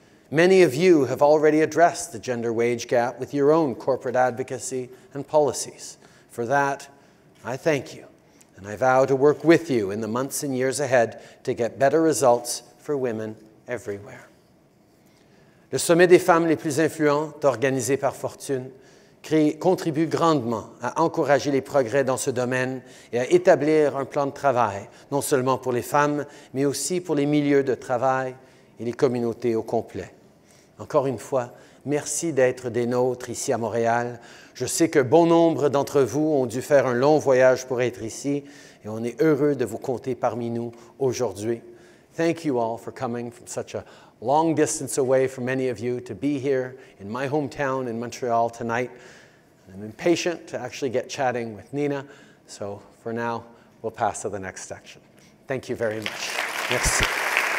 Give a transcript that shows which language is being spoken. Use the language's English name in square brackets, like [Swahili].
[English] Many of you have already addressed the gender wage gap with your own corporate advocacy and policies. For that, I thank you, and I vow to work with you in the months and years ahead to get better results for women everywhere. [French] Le Sommet des femmes les plus influentes, organisé par Fortune, contribue grandement à encourager les progrès dans ce domaine et à établir un plan de travail, non seulement pour les femmes, mais aussi pour les milieux de travail et les communautés au complet. Encore une fois, merci d'être des nôtres ici à Montréal. Je sais que bon nombre d'entre vous ont dû faire un long voyage pour être ici et on est heureux de vous compter parmi nous aujourd'hui. [English] Thank you all for coming from such a long distance away from many of you to be here in my hometown in Montreal tonight. I'm impatient to actually get chatting with Nina, so for now, we'll pass to the next section. Thank you very much. Merci.